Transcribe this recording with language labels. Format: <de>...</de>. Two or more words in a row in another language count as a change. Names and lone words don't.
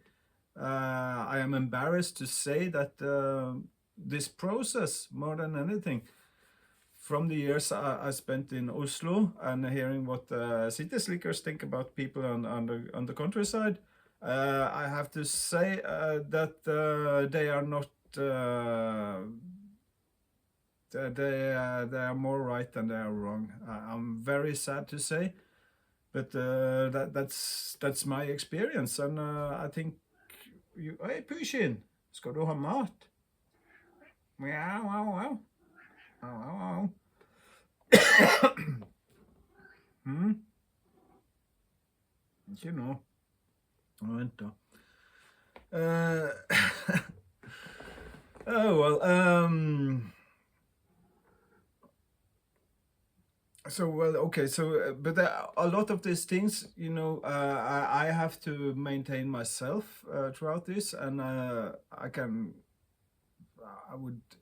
<en>I am embarrassed to say that this process, more than anything, from the years I spent in Oslo and hearing what city slickers think about people on the countryside, I have to say that they are not. They are more right than they are wrong. I'm very sad to say, but that's my experience, and I think you.</en> <no>Hei, Pushin, skal du ha mat? Mjau, au, au. Au, au, au. Ikke nå. Vent, da.</no> <en>Oh well. So well, okay. So, but a lot of these things, I have to maintain myself throughout this, and I would.</en>